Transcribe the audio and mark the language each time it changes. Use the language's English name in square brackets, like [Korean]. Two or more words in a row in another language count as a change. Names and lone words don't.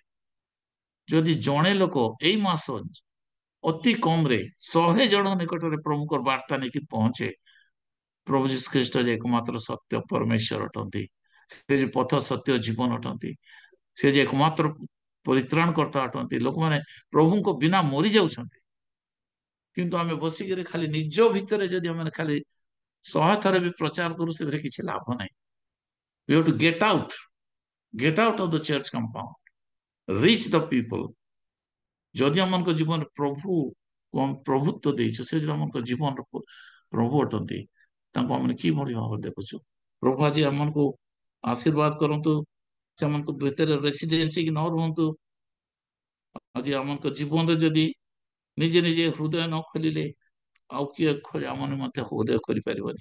[Odia] ଯଦି ଜଣେ ଲୋକ ଏଇ ମାସ ଅତି କମରେ 100 ଜଣ ନିକଟରେ ପ୍ରଭୁଙ୍କର ବାର୍ତ୍ତା ନେଇକି ପହଞ୍ଚେ, ପ୍ରଭୁ ଯୀଶୁ ଖ୍ରୀଷ୍ଟ ଯେ ଏକମାତ୍ର ସତ୍ୟ ପରମେଶ୍ୱର ଅଟନ୍ତି, ସେ ଯେ ପଥ ସତ୍ୟ ଜୀବନ ଅଟନ୍ତି, ସେ ଯେ ଏକମାତ୍ର ପରିତ୍ରାଣ କର୍ତ୍ତା ଅଟନ୍ତି। ଲୋକମାନେ ପ୍ରଭୁଙ୍କ ବିନା ମରି ଯାଉଛନ୍ତି, କିନ୍ତୁ ଆମେ ବସିକିରି ଖାଲି ନିଜ ଭିତରେ ଯଦି ଆମେ ଖାଲି 100 ଥର ବି ପ୍ରଚାର କରୁ, ସେଥିରେ କିଛି ଲାଭ ନାହିଁ। [English] We have to get out of the church compound, reach the people. [Odia] ଯଦି ଆମମାନଙ୍କ ଜୀବନରେ ପ୍ରଭୁତ୍ୱ ଦେଇଛୁ, ସେ ଯଦି ଆମମାନଙ୍କ ଜୀବନର ପ୍ରଭୁ ଅଟନ୍ତି, ତାଙ୍କୁ ଆମେ କିଭଳି ଭାବରେ ଦେଖୁଛୁ? ପ୍ରଭୁ ଆଜି ଆମମାନଙ୍କୁ ଆଶୀର୍ବାଦ କରନ୍ତୁ, ସେମାନଙ୍କ ଭିତରେ ରେସିଡେନ୍ସି କି ନ ରୁହନ୍ତୁ। ଆଜି ଆମମାନଙ୍କ ଜୀବନରେ ଯଦି ନିଜେ ନିଜେ ହୃଦୟ ନ ଖୋଲିଲେ, ଆଉ କିଏ ଆମମାନେ ମଧ୍ୟ ହୃଦୟ କରିପାରିବନି।